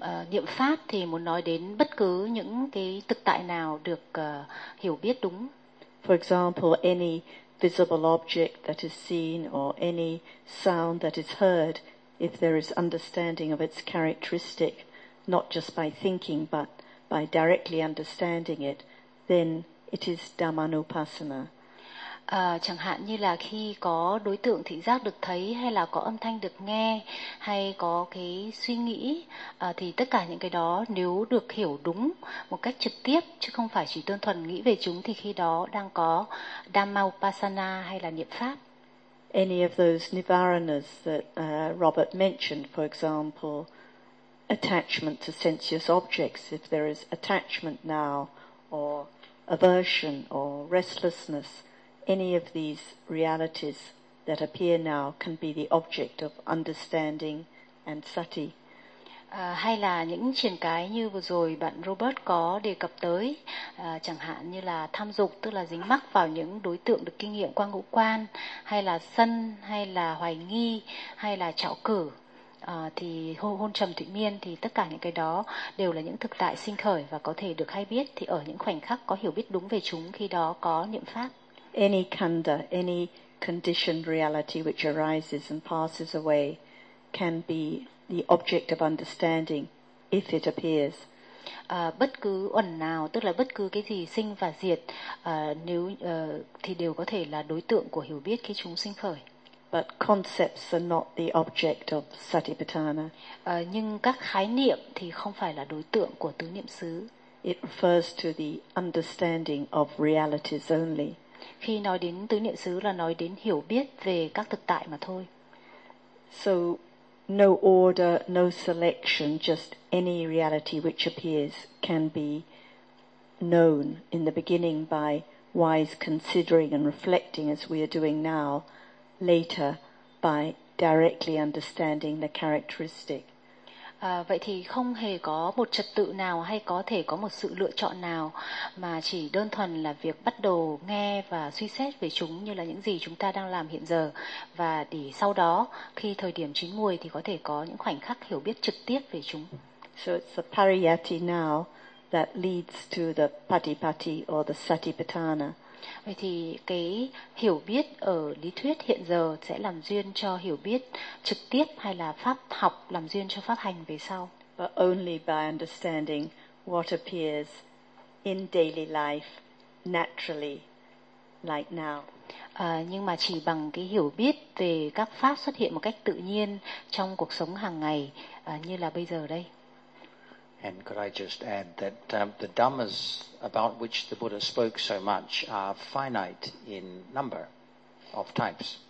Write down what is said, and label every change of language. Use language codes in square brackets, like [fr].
[vi] Niệm pháp thì muốn nói đến bất cứ những cái thực tại nào được hiểu biết đúng. [en] For example, any visible object that is seen or any sound that is heard, if there is understanding of its characteristic, not just by thinking but by directly understanding it, then it is Dhammanupasana. [vi] Chẳng hạn như là khi có đối tượng thị giác được thấy, hay là có âm thanh được nghe, hay có cái suy nghĩ, thì tất cả những cái đó nếu được hiểu đúng một cách trực tiếp chứ không phải chỉ đơn thuần nghĩ về chúng, thì khi đó đang có Dhammanupasana hay là niệm pháp. [en] any of those nivaranas that Robert mentioned, for example, attachment to sensuous objects, if there is attachment now, or aversion, or restlessness, any of these realities that appear now can be the object of understanding and sati. [vi] Hay là những triển cái như vừa rồi bạn Robert có đề cập tới, chẳng hạn như là tham dục, tức là dính mắc vào những đối tượng được kinh nghiệm qua ngũ quan, hay là sân, hay là hoài nghi, hay là trảo cử, thì hôn trầm thụy miên, thì tất cả những cái đó đều là những thực tại sinh khởi và có thể được hay biết, thì ở những khoảnh khắc có hiểu biết đúng về chúng, khi đó có niệm pháp. [en] Any khanda, any conditioned reality which arises and passes away can be the object of understanding if it appears. [vi] Bất cứ uẩn nào, tức là bất cứ cái gì sinh và diệt, nếu thì đều có thể là đối tượng của hiểu biết khi chúng sinh khởi. [en] But concepts are not the object of Satipatthana. [vi] Nhưng các khái niệm thì không phải là đối tượng của tứ niệm xứ. [en] It refers to the understanding of realities only. [vi] Khi nói đến tứ niệm xứ là nói đến hiểu biết về các thực tại mà thôi. [en] So no order, no selection, just any reality which appears can be known in the beginning by wise considering and reflecting as we are doing now, later by directly understanding the characteristic. [vi] Vậy thì không hề có một trật tự nào hay có thể có một sự lựa chọn nào, mà chỉ đơn thuần là việc bắt đầu nghe và suy xét về chúng như là những gì chúng ta đang làm hiện giờ, và để sau đó khi thời điểm chín muồi thì có thể có những khoảnh khắc hiểu biết trực tiếp về chúng. [en] So it's the pariyatti now that leads to the patipatti or the satipatthana. [vi] Vậy thì cái hiểu biết ở lý thuyết hiện giờ sẽ làm duyên cho hiểu biết trực tiếp, hay là pháp học làm duyên cho pháp hành về sau. [en] But only by understanding what appears in daily life naturally like now. [vi] Nhưng mà chỉ bằng cái hiểu biết về các pháp xuất hiện một cách tự nhiên trong cuộc sống hàng ngày như là bây giờ đây. [en] And could I just add that the dhammas about which the Buddha spoke so much are finite in number of types.